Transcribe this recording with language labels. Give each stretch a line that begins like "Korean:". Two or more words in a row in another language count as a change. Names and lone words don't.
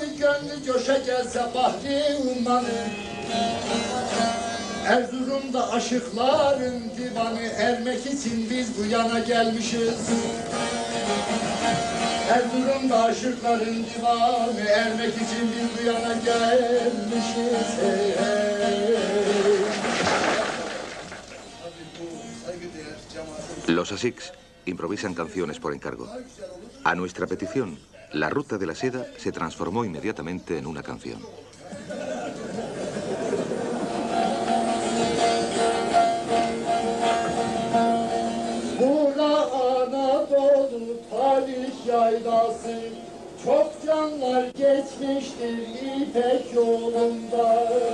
Turkish: Gönlü coşa gelse bahri ummanı. Erzurum'da aşıkların divanı. Ermek için biz bu yana gelmişiz. Erzurum'da aşıkların divanı. Ermek için biz bu yana gelmişiz. Hey, hey.
Spanish: Los Asiks improvisan canciones por encargo. A nuestra petición, la ruta de la seda se transformó inmediatamente en una canción.
Turkish: Bura Anadolu tarih yaylası, çok canlar geçmiştir İpek yolunda.